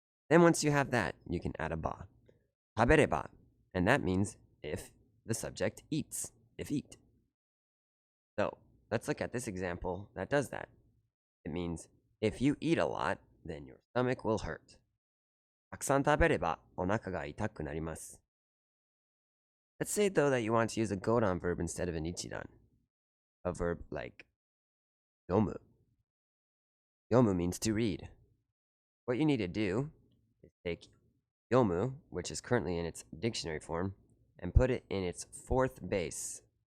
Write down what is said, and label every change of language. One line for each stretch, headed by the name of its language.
English: Then once you have that, you can add a ba, tabereba, and that means if the subject eats, if eat. So let's look at this example that does that. It means if you eat a lot, then your stomach will hurt.
Japanese: たくさん食べればお腹が痛くなります.
English: Let's say, though, that you want to use a godan verb instead of an ichidan. A verb like yomu. Yomu means to read. What you need to do is take yomu, which is currently in its dictionary form, and put it in its 4th base.